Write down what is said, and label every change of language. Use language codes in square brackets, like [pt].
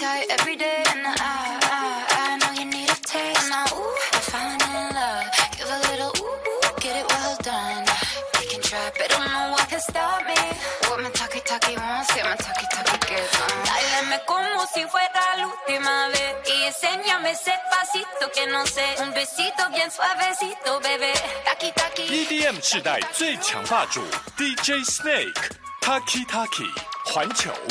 [en] Every day, and I know you need a taste. Now, ooh, I'm falling in love. Give a little ooh, ooh, get it well done. They can try, but don't know what can stop me. What my talkie talkie wants, get my talkie talkie gives. [es] Báilame como si fuera la última vez. Y enséñame ese pasito que no sé. Un besito bien suavecito, bebé. Taki taki. [zh] EDM 世代最强霸主 DJ Snake, Taki Taki, 环球。